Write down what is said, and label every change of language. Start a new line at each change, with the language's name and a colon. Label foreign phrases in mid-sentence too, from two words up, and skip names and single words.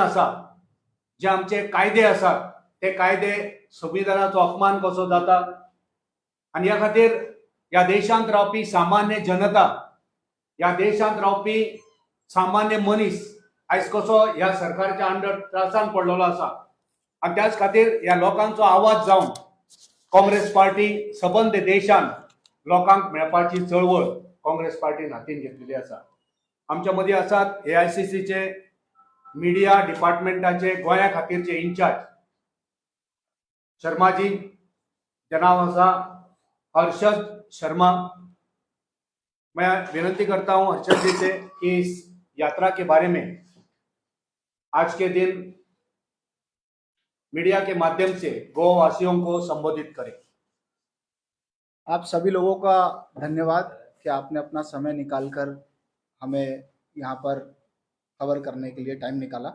Konkani: आसा, जे आमचे कायदे आसात ते कायदे संविधानाचो अपमान कसो जाता आनी ह्या खातीर ह्या देशांत रावपी सामान्य जनता, ह्या देशांत रावपी सामान्य मनीस आयज कसो ह्या सरकारच्या अंडर त्रासान पडलेलो आसा आनी त्याच खातीर ह्या लोकांचो आवाज जावन काँग्रेस पार्टी सबंद देशांत लोकांक मेळपाची चळवळ काँग्रेस पार्टीन हातीन घेतलेली आसा. आमच्या मदीं आसात AICCचे मिडिया डिपार्टमेंटाचे गोंया खातीरचे इंचार्ज शर्माजी, जे नाव आसा हर्षद शर्मा.
Hindi: मैं विनंती करता हूं हर्षद जी से कि इस यात्रा के बारे में आज के दिन मीडिया के माध्यम से गोवासियों को संबोधित करें. आप सभी लोगों का धन्यवाद कि आपने अपना समय निकालकर हमें यहाँ पर कवर करने के लिए टाइम निकाला.